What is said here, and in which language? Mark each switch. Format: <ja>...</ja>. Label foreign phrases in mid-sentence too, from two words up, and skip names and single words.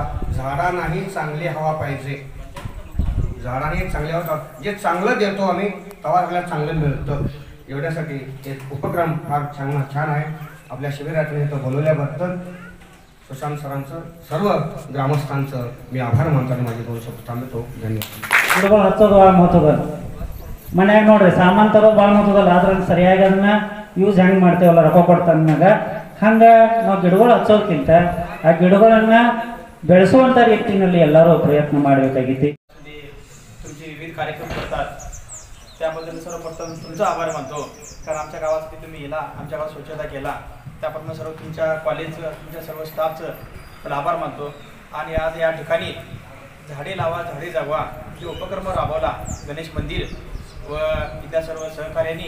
<mr>झाडांनाही चांगली हवा पाहिजे. झाडांनी चांगली हवा, जे चांगलं देतो आम्ही तेव्हा आपल्याला चांगलं मिळतं. एवढ्यासाठी एक उपक्रम फार छान आहे. आपल्या शिबिरातून इथं बोलवल्याबद्दल सुशांत सरांचं सर्व ग्रामस्थांचं मी आभार मानतो आणि माझे 2 शब्द थांबतो. धन्यवाद.</mr> <kn>ಗಿಡಗಳು ಹಚ್ಚೋದು ಭಾಳ ಮಹತ್ವದ. ಮನ್ಯಾಗ ನೋಡ್ರಿ ಸಾಮಾನು ತರೋದು ಭಾಳ ಮಹತ್ವದಲ್ಲ, ಆದ್ರೆ ಸರಿಯಾಗಿ ಅದನ್ನ ಯೂಸ್ ಹೆಂಗೆ ಮಾಡ್ತೇವಲ್ಲ ರೊಕ್ಕ ಕೊಡ್ತಾಗ ಹಂಗೆ ನಾವು ಗಿಡಗಳು ಹಚ್ಚೋದಕ್ಕಿಂತ ಆ ಗಿಡಗಳನ್ನ ಬೆಳೆಸುವಂಥ ರೀತಿಯಲ್ಲಿ ಎಲ್ಲರೂ ಪ್ರಯತ್ನ ಮಾಡಬೇಕಾಗಿತ್ತು.</kn> <mr>तुमचे विविध कार्यक्रम करतात त्याबद्दल सर्वप्रथम तुमचा आभार मानतो. कारण आमच्या गावासाठी तुम्ही येला, आमच्या गावात स्वच्छता केला, त्याप्रमाणे सर्व तुमच्या कॉलेजचं तुमच्या सर्व स्टाफचं पण आभार मानतो. आणि आज या ठिकाणी झाडे लावा झाडे जगवा जे उपक्रम राबवला गणेश मंदिर व इतर सर्व सहकार्यांनी</mr>